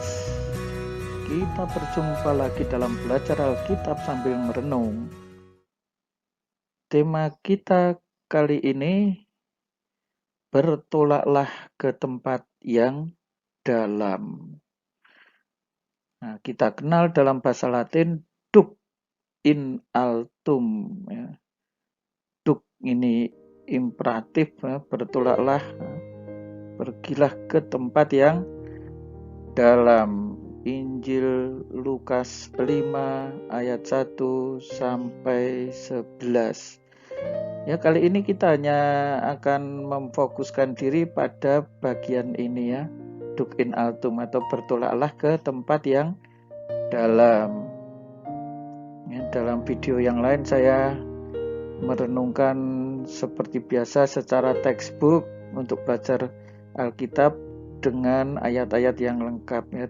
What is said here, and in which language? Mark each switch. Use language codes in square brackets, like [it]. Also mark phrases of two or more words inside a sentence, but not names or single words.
[id] Kita berjumpa lagi dalam belajar Alkitab sambil merenung. Tema kita kali ini, bertolaklah ke tempat yang dalam. Nah, kita kenal dalam bahasa Latin, [la] duc in altum, [id] ya. Duc ini imperatif, ya. Bertolaklah, pergilah ke tempat yang dalam. Injil Lukas 5 ayat 1 sampai 11. Ya, kali ini kita hanya akan memfokuskan diri pada bagian ini, ya, [la] duc in altum, [id] atau bertolaklah ke tempat yang dalam. Ya, dalam video yang lain saya merenungkan seperti biasa secara textbook untuk belajar Alkitab dengan ayat-ayat yang lengkap, ya.